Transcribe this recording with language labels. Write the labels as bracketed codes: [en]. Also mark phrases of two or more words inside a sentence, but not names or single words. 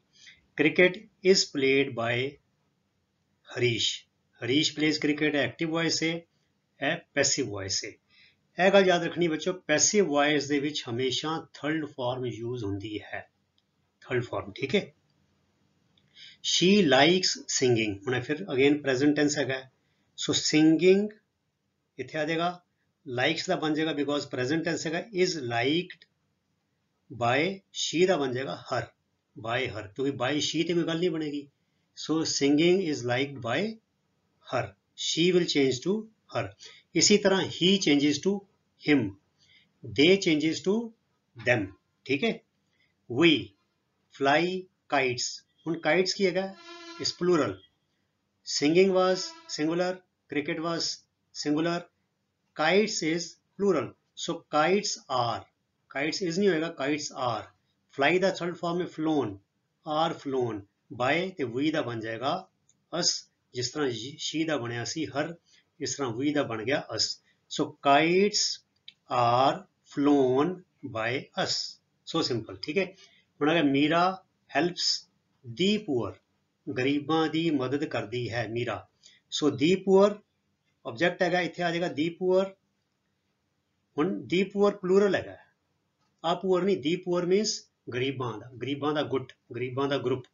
[en] cricket is played by Harish. Harish plays cricket active voice [pa] ਹੈ, ਇਹ [en] passive voice ਹੈ। [pa] ਇਹ ਗੱਲ ਯਾਦ ਰੱਖਣੀ ਬੱਚੋ, [en] passive voice [pa] ਦੇ ਵਿੱਚ ਹਮੇਸ਼ਾ [en] third form use [pa] ਹੁੰਦੀ ਹੈ। [en] third form, [pa] ਠੀਕ ਹੈ। [en] She likes singing। [pa] ਹੁਣ ਫਿਰ [en] again present tense [pa] ਹੈਗਾ [en] so singing [pa] ਇੱਥੇ ਆ ਜਾਏਗਾ। ਲਾਈਕਸ ਦਾ ਬਣ ਜਾਏਗਾ [en] because present tense [pa] ਹੈਗਾ [en] is liked by she [pa] ਦਾ ਬਣ ਜਾਏਗਾ [en] her by her [pa] ਕਿਉਂਕਿ [en] by she [pa] ਤੇ ਕੋਈ ਗੱਲ ਨਹੀਂ ਬਣੇਗੀ। [en] ਸੋ singing is liked by her, she will change to her। [pa] ਇਸੀ ਤਰ੍ਹਾਂ [en] he changes to him, they changes to them, [pa] ਠੀਕ ਹੈ। [en] we fly kites। ਹੁਣ kites [pa] ਕੀ ਹੈਗਾ [en] is plural। singing was singular, cricket was singular, kites is plural। so kites are, kites is [pa] ਨਹੀਂ ਹੋਏਗਾ [en] kites are। fly ਦਾ third form ਹੈ flown, are flown। [pa] by ਤੇ we ਦਾ ਬਣ ਜਾਏਗਾ us। ਜਿਸ ਤਰ੍ਹਾਂ she ਦਾ ਬਣਿਆ ਸੀ her, ਇਸ ਤਰ੍ਹਾਂ we ਦਾ ਬਣ ਗਿਆ us। [en] so kites are flown by us। so simple, [pa] ਠੀਕ ਹੈ। ਹੁਣ ਅਗਰ ਮੀਰਾ [en] helps the poor, [pa] ਗਰੀਬਾਂ ਦੀ ਮਦਦ ਕਰਦੀ ਹੈ ਮੀਰਾ। ਸੋ [en] the poor object [pa] ਹੈਗਾ, ਇੱਥੇ ਆ ਜਾਏਗਾ [en] the poor. [pa] ਹੁਣ [en] the poor plural [pa] ਹੈਗਾ, [en] a poor [pa] ਨਹੀਂ। [en] the poor means [pa] ਗਰੀਬਾਂ ਦਾ ਗੁੱਟ, ਗਰੀਬਾਂ ਦਾ ਗਰੁੱਪ।